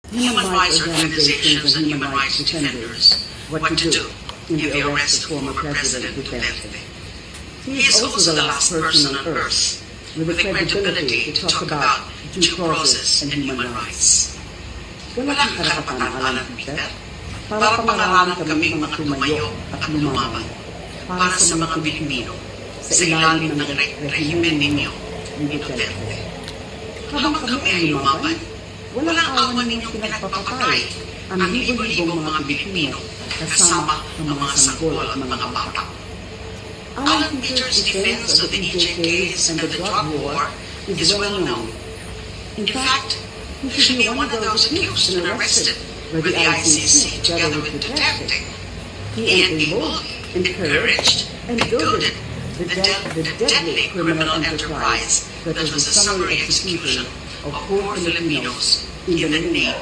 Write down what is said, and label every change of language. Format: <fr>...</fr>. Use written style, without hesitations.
<en>human rights organizations and human rights defenders what to do in the arrest of former President Duterte. He is also the last person on earth with the credibility to talk about due process and human rights.</en> <tl>Wala kang karapatan, Alan Peter, para pangaralan kaming mga tumayo at lumaban para sa mga Pilipino sa ilalim ng rehimen ninyo ni Duterte. Habang kami ay lumaban, walang awan ninyong pinagpapatay ang libo-libong mga Pilipino kasama ng mga sanggol at mga bata.</tl> <en>Alan Peter's defense of the EJKs and the drug war is well known. In fact, he should be one of those accused and arrested by the ICC together with Duterte. He enabled, encouraged, and goaded the deadly criminal enterprise that was the summary execution of poor Filipinos in the name</en>